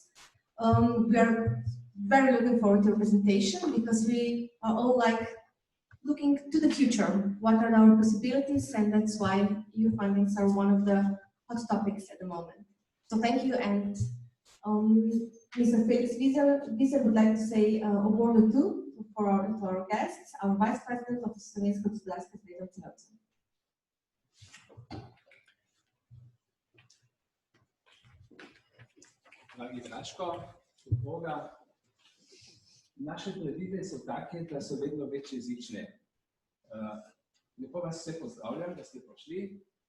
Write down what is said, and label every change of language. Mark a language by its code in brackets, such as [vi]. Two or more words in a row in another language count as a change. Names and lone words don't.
[en] We are very looking forward to your presentation because we are all looking to the future. What are our possibilities? And that's why EU fundings are one of the hot topics at the moment. So thank you, and Mr. Felix Wiesel would like to say a word or two to our guests, our Vice President of the Slovenska gospodarska zveza [sl] v celoti. Dragi Draško, Boga, naše predvide so take, da so vedno večjezične. Lepo vas vse pozdravljam, da ste prišli.